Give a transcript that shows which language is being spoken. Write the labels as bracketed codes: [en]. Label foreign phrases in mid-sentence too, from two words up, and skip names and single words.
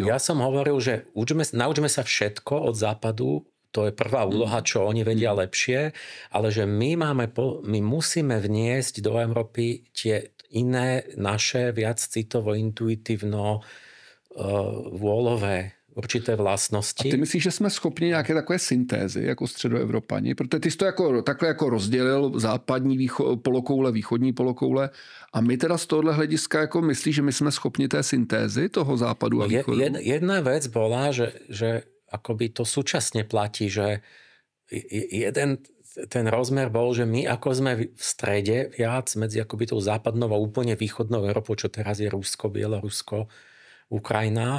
[sk] Ja som hovoril, že naučme sa všetko od Západu, to je prvá úloha, čo oni vedia lepšie, ale že my musíme vniesť do Európy tie iné naše viac citovo, intuitívno vôľové určité vlastnosti. [cs] A ty myslíš, že jsme schopni nějaké takové syntézy jako středoevropani? Protože ty jsi to takhle rozdělil západní polokoule, východní polokoule a my teda z tohohle hlediska myslíš, že my jsme schopni té syntézy toho západu a východu? [sk] Jedna vec bola, že akoby to súčasne platí, že jeden ten rozmer bol, že my ako sme v strede viac medzi akoby tou západnou a úplne východnou Európou, čo teraz je Rusko, Bielorusko, Ukrajina.